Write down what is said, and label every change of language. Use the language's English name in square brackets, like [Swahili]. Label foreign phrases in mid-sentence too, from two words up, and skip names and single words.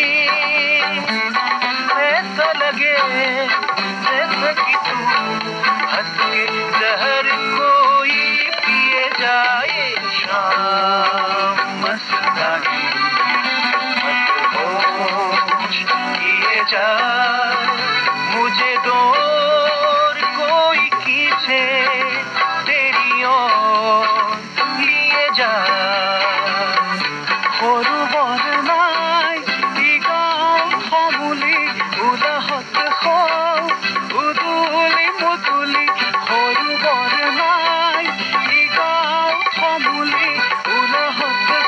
[Hindi] ऐसा लगे जैसा कि तू हंस के जहर कोई पिए जाए शाम मस्तानी मदहोश किए जाए मुझे दूर कोई खींचे तेरी ओर लिए जाए [Assamese] সৰুবৰ নাই ই গাঁও সমুলি উলাহত উদুলি মুদুলি সৰুবৰ নাই ই গাঁও সমুলি উলাহত